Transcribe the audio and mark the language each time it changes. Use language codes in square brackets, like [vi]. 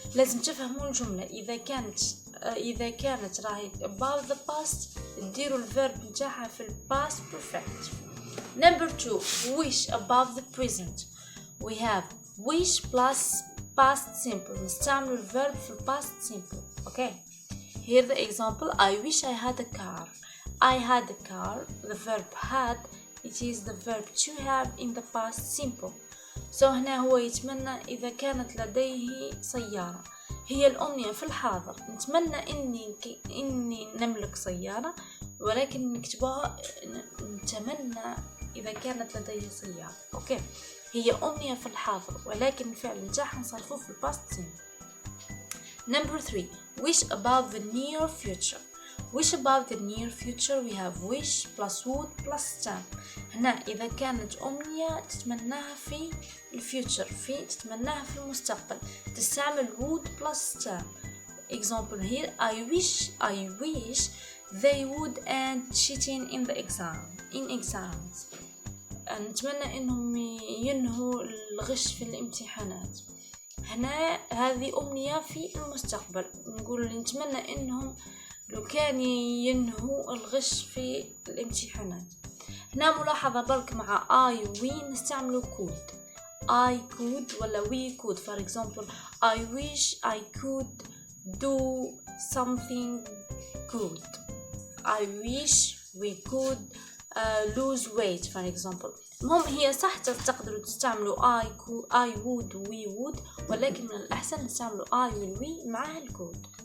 [ar] لازم تفهموا الجملة، إذا كانت راهي [en] about the past [ar] نديروا الverb نتاعها في past perfect. [en] Number 2, wish about the present. We have wish plus past simple. [ar] نستعمل الverb في past simple. [en] Okay. Here the example. I wish I had a car. I had a car. The verb had. It is the verb to have in the past simple. [ar] So هنا هو يتمنى إذا كانت لديه سيارة. هي الأمنية في الحاضر. نتمنى إني نملك سيارة، ولكن نكتبها نتمنى إذا كانت لديه سيارة. أوكي. هي أمنية في الحاضر، ولكن الفعل نتاعها نصرفه في past simple. [en] Number 3. Wish about the near future. Wish about the near future. We have wish plus would plus time. [ar] هنا إذا كانت أمنية تتمناها في الفيوتشر، تتمناها في المستقبل، تستعمل [en] would plus time. Example here. I wish they would end cheating in the exams. [ar] نتمنى إنهم ينهوا الغش في الامتحانات. هنا هذه أمنية في المستقبل، نقول نتمنى إنهم لو كان ينهوا الغش في الامتحانات. هنا ملاحظة برك مع I we نستعمل could. [en] I could ولا we could. For example, I wish I could do something good. I wish we could lose weight for example. [ar] المهم هي صح تقدروا تستعملوا [en] I would we would، [ar] ولكن من الأحسن نستعملوا I will we مع الكود.